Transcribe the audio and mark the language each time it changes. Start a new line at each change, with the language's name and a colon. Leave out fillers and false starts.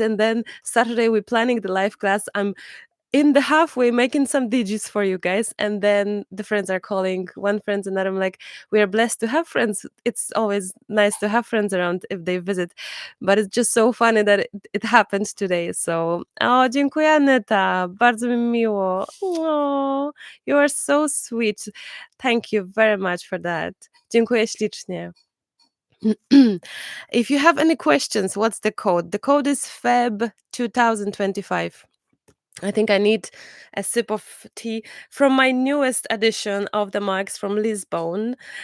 English: And then Saturday we're planning the live class. I'm in the halfway making some digits for you guys, and then the friends are calling one friend and I'm like, we are blessed to have friends. It's always nice to have friends around if they visit, but it's just so funny that it happened today.
Polish: So dziękuję Aneta, bardzo mi miło.
English: Oh, you are so sweet. Thank you very much for that.
Polish: Dziękuję ślicznie.
English: If you have any questions, what's the code? The code is Feb 2025. I think I need a sip of tea from my newest edition of the mugs from Lisbon.